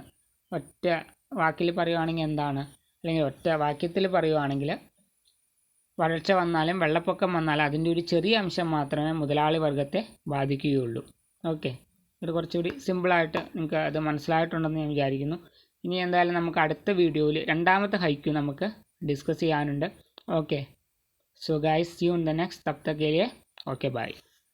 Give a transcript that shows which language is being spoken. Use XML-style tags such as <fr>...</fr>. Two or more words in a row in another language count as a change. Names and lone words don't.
<ml>ഒറ്റ വാക്കിൽ പറയുവാണെങ്കിൽ എന്താണ്, അല്ലെങ്കിൽ ഒറ്റ വാക്യത്തിൽ പറയുവാണെങ്കിൽ വരൾച്ച വന്നാലും വെള്ളപ്പൊക്കം വന്നാലും അതിൻ്റെ ഒരു ചെറിയ അംശം മാത്രമേ മുതലാളി വർഗത്തെ ബാധിക്കുകയുള്ളൂ. ഓക്കെ, ഇത് കുറച്ചുകൂടി സിമ്പിളായിട്ട് നിങ്ങൾക്ക് അത് മനസ്സിലായിട്ടുണ്ടെന്ന് ഞാൻ വിചാരിക്കുന്നു. ഇനി എന്തായാലും നമുക്ക് അടുത്ത വീഡിയോയിൽ രണ്ടാമത്തെ ഹൈക്യു നമുക്ക് ഡിസ്കസ് ചെയ്യാനുണ്ട്.</ml> <en>Okay, so guys see you in the next.</en> <hi>तब तक के लिए</hi> <en>okay bye.</en>